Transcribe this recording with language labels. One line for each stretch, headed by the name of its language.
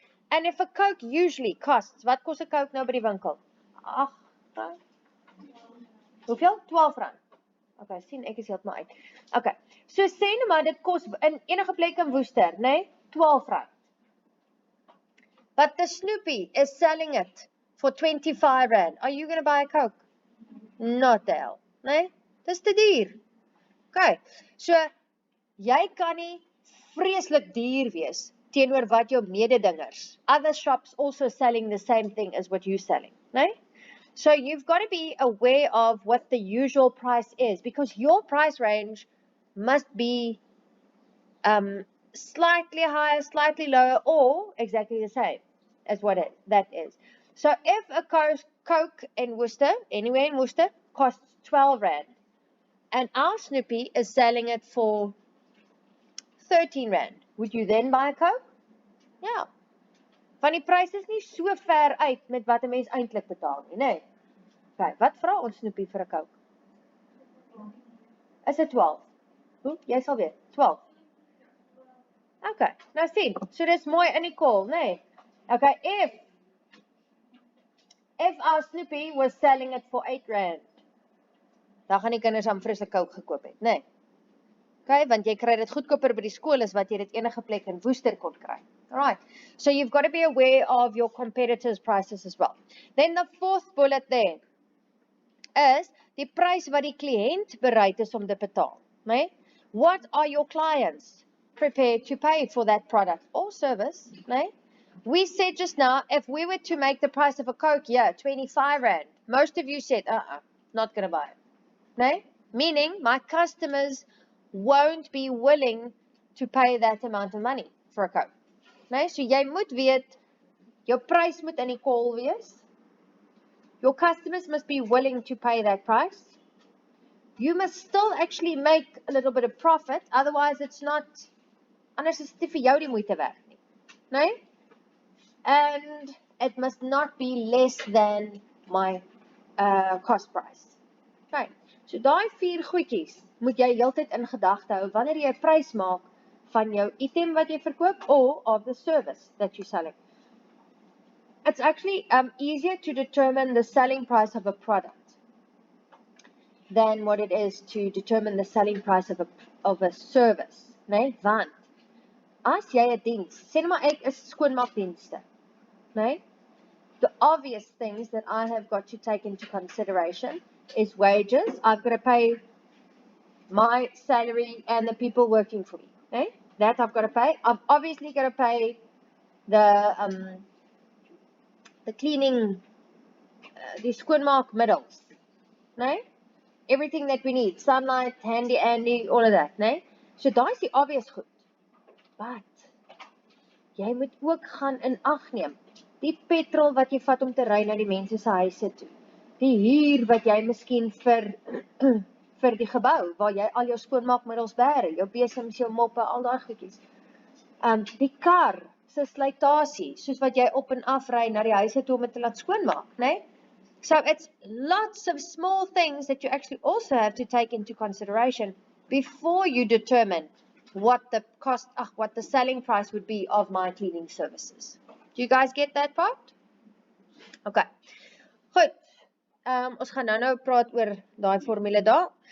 English: And if a Coke usually costs,
Afrikaans: wat kos 'n Coke nou by die winkel? R8. Hoeveel? R12. Okay, sien ek is heeltemal uit. Okay, so sê nou maar dit kos in enige plek in Worcester, nee? R12.
English: But the Snoopy is selling it for R25. Are you going to buy a Coke? Not the hell,
Afrikaans: nee? Dis te duur. Okay, so jy kan nie vreeslik duur wees teenoor wat jou mededingers.
English: Other shops also selling the same thing as what you're selling, nee? So you've got to be aware of what the usual price is, because your price range must be slightly higher, slightly lower, or exactly the same as what that is. So if a Coke in Worcester, anywhere in Worcester, costs R12, and our Snoopy is selling it for R13, would you then buy a Coke?
Afrikaans: Ja. Van die pryse is nie so ver uit met wat 'n mens eintlik betaal nie, nee. Okay, wat vra ons Snoopy vir 'n Coke? Is dit 12? Hoe? Jy sal weet, 12. Okay, nou sien, so dis mooi in die call, nee. Okay,
English: if our Snoopy was selling it for R8,
Afrikaans: dan gaan die kinders aan frisse Coke gekoop het, nee. Okay, want jy kry dit goedkoper by die skool as wat jy dit enige plek in Worcester kon kry.
English: Alright, so you've got to be aware of your competitors' prices as well. Then the fourth bullet there is
Afrikaans: die prys wat die kliënt bereid is om te betaal, nee?
English: What are your clients prepared to pay for that product or service, nee? We said just now, if we were to make the price of a Coke, yeah, R25, most of you said, not going to buy it, nee? Meaning, my customers won't be willing to pay that amount of money for a Coke.
Afrikaans: Nee? So jy moet weet, jou prys moet in die call wees.
English: Your customers must be willing to pay that price. You must still actually make a little bit of profit, otherwise it's not,
Afrikaans: anders is dit vir jou die moeite werd nie. Nee?
English: And it must not be less than my cost price.
Afrikaans: Okay, so daai 4 goedjies moet jy heeltyd in gedagte hou wanneer jy 'n prys maak van jou item wat jy verkoop
English: or of the service that you're selling. It's actually easier to determine the selling price of a product than what it is to determine the selling price of a service, nee?
Afrikaans: Want as jy 'n diens, sê net maar ek is skoonmaakdienste, nee?
English: The obvious things that I have got to take into consideration is wages. I've got to pay my salary and the people working for me. Okay? That I've got to pay. I've obviously got to pay the cleaning, the skoonmaakmiddels. No? Everything that we need. Sunlight, handy Andy, all of that.
Afrikaans: No? So daai is die obvious goed. But jy moet ook gaan in ag neem. Die petrol wat jy vat om te ry na die mense se huise toe. Die huur wat jy miskien vir vir die gebou waar jy al jou skoonmaakmiddels bære, jou besems, jou moppe, al daai goedjies. Die kar se slytasie, soos wat jy op en af ry na die huise toe om dit te laat skoonmaak, né?
English: So it's lots of small things that you actually also have to take into consideration before you determine what the selling price would be of my cleaning services. Do you guys get that part?
Afrikaans: Okay. Goed. Ons gaan nou praat oor daai formule daar.